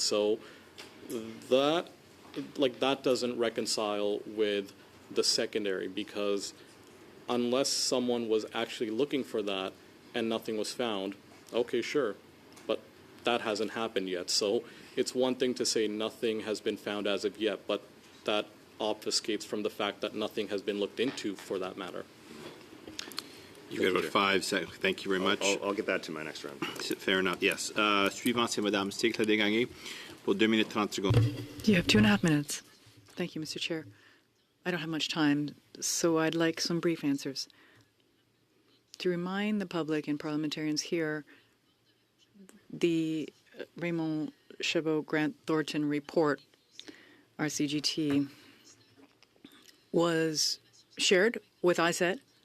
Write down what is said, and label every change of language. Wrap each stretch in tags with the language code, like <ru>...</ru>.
<en>So that doesn't reconcile with the secondary, because unless someone was actually looking for that and nothing was found, okay, sure, but that hasn't happened yet. So it's one thing to say nothing has been found as of yet, but that obfuscates from the fact that nothing has been looked into for that matter. You've got about 5 seconds. Thank you very much. I'll get that to my next round. Fair enough, yes.</en> <fr>Suivant, c'est Madame Stickler-Desgagnés pour 2 minutes 30 secondes.</fr> <en>You have 2.5 minutes. Thank you, Mr. Chair. I don't have much time, so I'd like some brief answers. To remind the public and parliamentarians here, the Raymond Chabot Grant Thornton report, RCGT, was shared with ISED.</en>